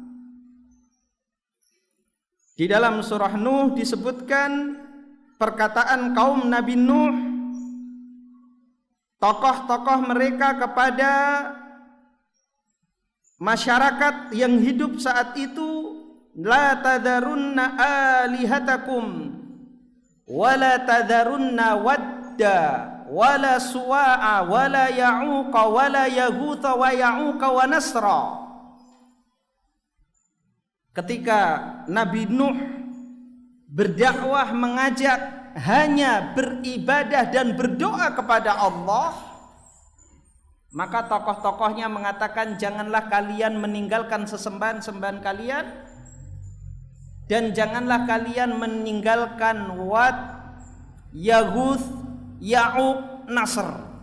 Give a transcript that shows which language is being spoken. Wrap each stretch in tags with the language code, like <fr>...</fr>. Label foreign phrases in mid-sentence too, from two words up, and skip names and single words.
<id>Di dalam surah Nuh disebutkan perkataan kaum Nabi Nuh, tokoh-tokoh mereka kepada masyarakat yang hidup saat itu,</id> <ar>لا تذرن آلهتكم ولا تذرن ودا ولا سواعا ولا يعوق ولا يغوث ويعوق ونسرا.</ar> <id>Ketika Nabi Nuh berdakwah, mengajak hanya beribadah dan berdoa kepada Allah, maka tokoh-tokohnya mengatakan janganlah kalian meninggalkan sesembahan-sembahan kalian, dan janganlah kalian meninggalkan Wad, Yaghuth, Ya'uq, Nasr.</id>